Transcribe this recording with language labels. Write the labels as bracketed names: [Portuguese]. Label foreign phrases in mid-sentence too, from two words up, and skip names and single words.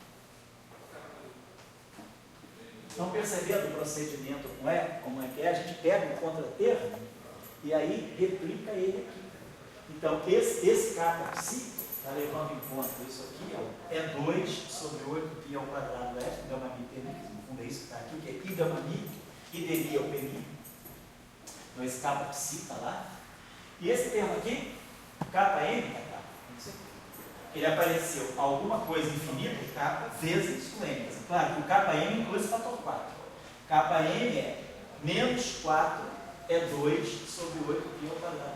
[Portuguese] Estão percebendo o procedimento como é que é? A gente pega o contratermo e aí replica ele aqui. Então, esse kappa psi está levando em conta isso aqui, ó, é 2 sobre 8 pi ao quadrado f, gama mi dmi, que no fundo é isso que está aqui, que é i gama mi, i dmi é o pmi. Então, esse kappa psi está lá. E esse termo aqui, kappa m, ele apareceu alguma coisa infinita, kappa vezes o m. Claro que o kappa m inclui esse fator 4. Kappa m é menos 4, é 2 sobre 8 pi ao quadrado.